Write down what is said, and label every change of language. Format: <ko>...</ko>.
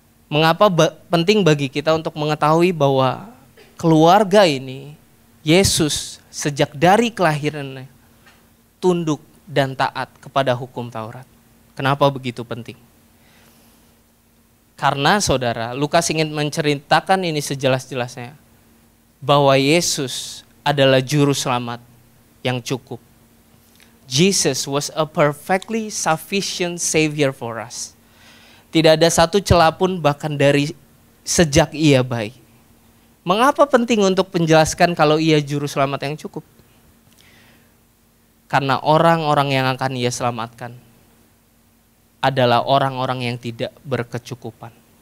<id>Mengapa penting bagi kita untuk mengetahui bahwa keluarga ini, Yesus sejak dari kelahirannya tunduk dan taat kepada hukum Taurat. Kenapa begitu penting? Karena saudara, Lukas ingin menceritakan ini sejelas-jelasnya, bahwa Yesus adalah juru selamat yang cukup.</id> <en>Jesus was a perfectly sufficient savior for us.</en> <id>Tidak ada satu celah pun bahkan dari sejak ia bayi. Mengapa penting untuk menjelaskan kalau ia juru selamat yang cukup? Karena orang-orang yang akan ia selamatkan adalah orang-orang yang tidak berkecukupan.</id>